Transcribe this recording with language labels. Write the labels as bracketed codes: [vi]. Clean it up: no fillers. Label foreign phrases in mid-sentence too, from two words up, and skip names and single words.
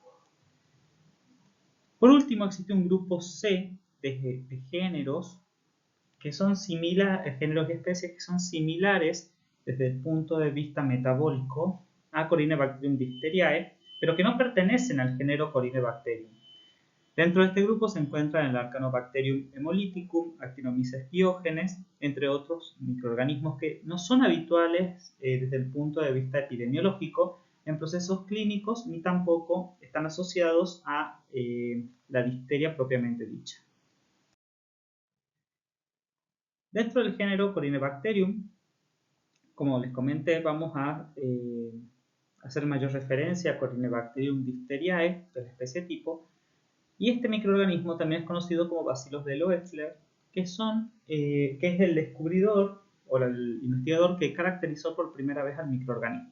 [es] Por último, existe un grupo C de géneros que son similares, géneros y especies que son similares desde el punto de vista metabólico a Corynebacterium diphtheriae, pero que no pertenecen al género Corynebacterium. Dentro de este grupo se encuentran el Arcanobacterium hemolyticum, Actinomyces pyogenes, entre otros microorganismos que no son habituales desde el punto de vista epidemiológico en procesos clínicos, ni tampoco están asociados a la difteria propiamente dicha. Dentro del género Corynebacterium, como les comenté, vamos a hacer mayor referencia a Corynebacterium diphtheriae, de la especie tipo, y este microorganismo también es conocido como Bacillus de Loeffler, que es el descubridor o el investigador que caracterizó por primera vez al microorganismo.